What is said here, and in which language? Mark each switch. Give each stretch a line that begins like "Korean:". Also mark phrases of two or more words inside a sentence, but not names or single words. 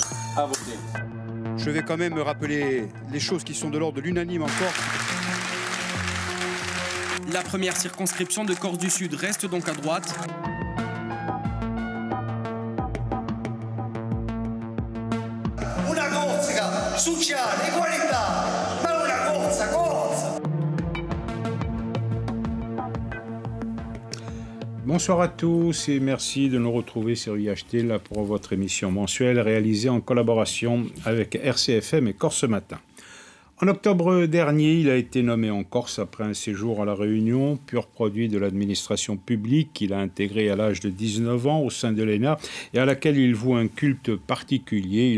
French: à voter. Je vais quand même rappeler les choses qui sont de l'ordre de l'unanime encore. La première circonscription de Corse du Sud reste donc à droite.
Corsican: Una Corsica sociale, equalità, ma una Corsa.
French: Bonsoir à tous et merci de nous retrouver sur IHT là pour votre émission mensuelle réalisée en collaboration avec RCFM et Corse Matin. En octobre dernier, il a été nommé en Corse après un séjour à La Réunion, pur produit de l'administration publique qu'il a intégré à l'âge de 19 ans au sein de l'ENA et à laquelle il voue un culte particulier.